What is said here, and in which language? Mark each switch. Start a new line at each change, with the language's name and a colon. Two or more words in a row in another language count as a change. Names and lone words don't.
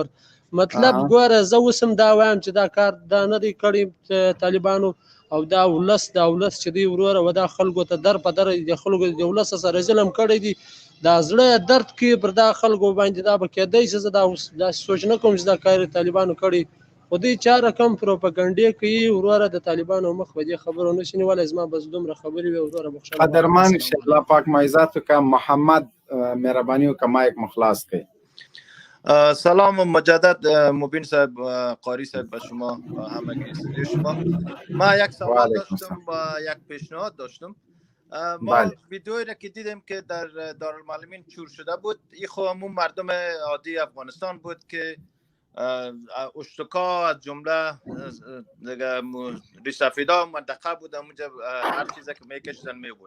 Pashto: مطلب ګوره زه اوس هم دا وایم چې دا کار دا نه دی کړی طالبانو، او دا ولس چې دی وروره و دا خلکو ته در په در د خلکو د ولس سره ظلم کړی دی، دا زړه درد کې پر دا خلکو باندې دا به کېدی چې زه دا سوچ نه کوم چې دا کار طالبانو کړی، خو دوی چا رقم پروپاګانډې کوي وروره د طالبانو مخ به دې خبرو نشي نیولی. زما بس دومره خبرې وې وروره بخښنه. قدرمن الله پاک مایزات وکړه. محمد مهرباني وکړه مایک مو خلاص کړئ.
Persian: سلام مجدد مبین صاحب، قاری صاحب، به شما همه استودیو شما. ما یک سوال داشتم و یک پیشنهاد داشتم. ما ویدیویی را که دیدیم که در دارالمعلمین چور شده بود، این خب همون مردم عادی افغانستان بود که اشتکا از جمله دیگه ریسفیدا منطقه بود، اونجا هر چیزی که میکشیدن میبودن.